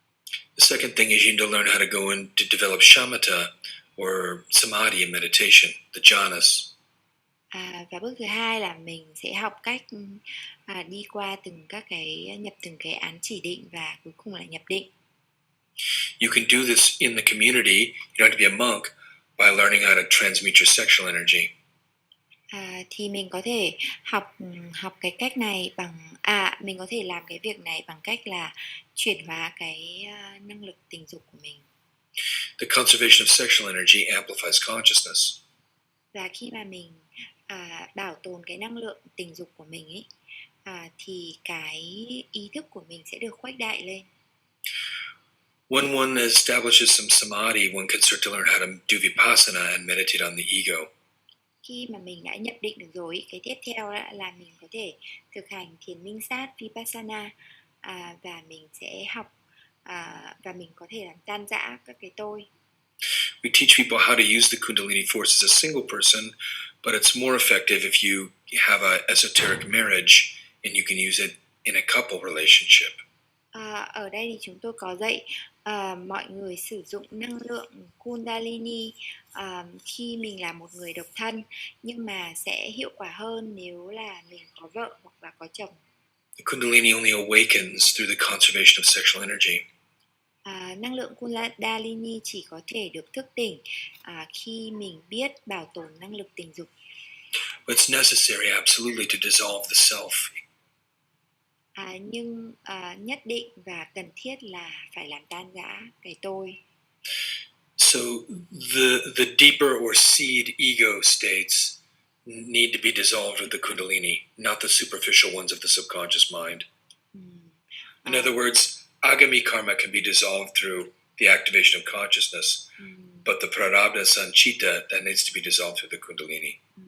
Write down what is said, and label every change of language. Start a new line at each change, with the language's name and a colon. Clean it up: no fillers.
English: The second thing is you need to learn how to go in to develop shamatha or samadhi in meditation, the jhanas.
Vietnamese: Và bước thứ hai là mình sẽ học cách đi qua nhập từng cái án chỉ định, và cuối cùng là nhập định.
English: You can do this in the community. You don't have to be a monk, by learning how to transmute your sexual energy.
Vietnamese: Thì mình có thể học cái cách này mình có thể làm cái việc này bằng cách là chuyển hóa cái năng lực tình dục của mình.
English: The conservation of sexual energy amplifies consciousness.
Vietnamese: Và khi mà mình bảo tồn cái năng lượng tình dục của mình ấy, thì cái ý thức của mình sẽ được khuếch đại lên.
English: When one establishes some samadhi, one can start to learn how to do vipassana and meditate on the ego.
Vietnamese: Khi mà mình đã nhập định được rồi, cái tiếp theo là mình có thể thực hành thiền minh sát vipassana, và mình sẽ học và mình có thể làm tan rã các cái tôi.
English: We teach people how to use the Kundalini force as a single person, but it's more effective if you have an esoteric marriage and you can use it in a couple relationship.
Vietnamese: Ở đây thì chúng tôi có dạy mọi người sử dụng năng lượng Kundalini khi mình là một người độc thân, nhưng mà sẽ hiệu quả hơn nếu là mình có vợ hoặc là có chồng.
English: The Kundalini only awakens through the conservation of sexual energy.
Vietnamese: Năng lượng Kundalini chỉ có thể được thức tỉnh khi mình biết bảo tồn năng lực tình dục.
English: But it's necessary absolutely to dissolve the self.
Vietnamese: Nhưng nhất định và cần thiết là phải làm tan rã cái tôi.
English: So the deeper or seed ego states need to be dissolved with the Kundalini, not the superficial ones of the subconscious mind. In other words, agami karma can be dissolved through the activation of consciousness, but the prarabdha sanchita, that needs to be dissolved through the Kundalini.